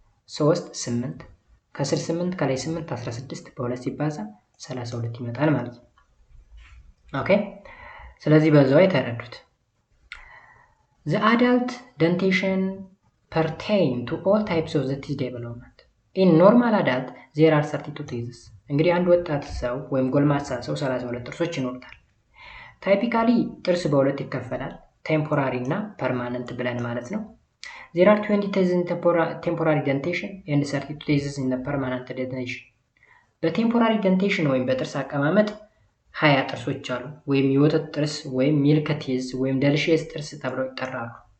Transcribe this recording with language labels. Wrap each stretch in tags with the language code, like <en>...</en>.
<am>3 8 ከስር 8 ከላይ 8 16 በሁለት ሲባዛ 32 ይመጣል ማለት ነው። ኦኬ ስለዚህ በዛው የተረዱት</am> <en>the adult dentition pertain to all types of the teeth development. in normal adult there are 32 teeth.</en> <am>እንግዲህ አንድ ወጣት ሰው ወይም ጎልማሳ ሰው 32 ጥርሶች ይኖሩታል። ታይፒካሊ ጥርስ በሁለት ይከፈላል፣ ቴምፖራሪ እና ፐርማነንት ብለን ማለት ነው።</am> <en>there are 20 teeth in temporary dentation and 32 teeth in the permanent dentation.</en> <am>በቴምፖራሪ dentation ወይም በጥርስ አቀማመጥ 20 ጥርሶች አሉ፣ ወይም የወተት ጥርስ ወይም ሚልክ ቲዝ ወይም ደልሺየስ ጥርስ ተብለው ይጠራሉ።</am>